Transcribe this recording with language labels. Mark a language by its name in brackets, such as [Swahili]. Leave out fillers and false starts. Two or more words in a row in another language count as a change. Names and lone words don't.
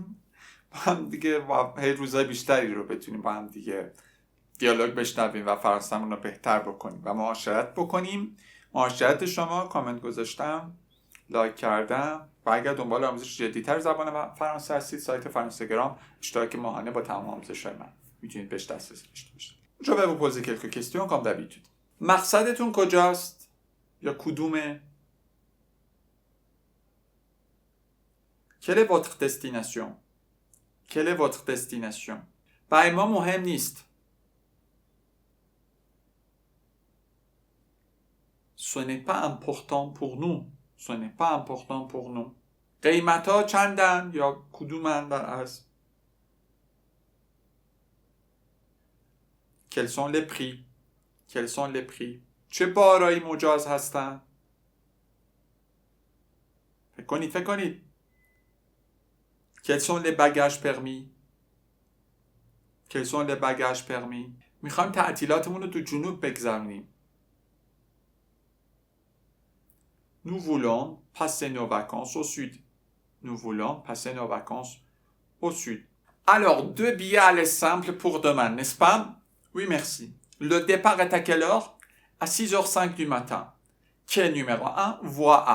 [Persian] با هم دیگه هی روزهای بیشتری رو بتونیم با هم دیگه دیالوگ بشنویم و فرانسه‌مون رو بهتر بکنیم و معاشرت بکنیم. معاشرت شما کامنت گذاشتم، لایک کردم و اگر دنبال آموزش جدی‌تر زبان فرانسه هستید، سایت فرانسگرام اشتراک ماهانه با تمام آموزش‌های من میتونید بهش دسترسی داشته باشید. [French] Je vais vous poser quelques questions comme d'habitude. [Persian] مقصدتون کجاست یا کدومه؟ [French] Quelle est votre destination? Quelle est votre destination? [Persian] برای ما مهم نیست. [French] Ce n'est pas important pour nous. Ce n'est pas important pour nous. [Persian] قیمتا چندن یا کدومن در از؟ [French] Quels sont les prix? Quels sont les prix? [Persian] چه بارایی مجاز هستن؟ فکر کنید. [French] Quels sont les bagages permis? Quels sont les bagages permis? [Persian] میخوایم تعطیلاتمون رو تو جنوب بگذرونیم. [French] Nous voulons passer nos vacances au sud. Nous voulons passer nos vacances au sud. Alors, 2 billets aller simples pour demain, n'est-ce pas? Oui, merci. Le départ est à quelle heure? À 6h05 du matin. Quai numéro 1, voie A.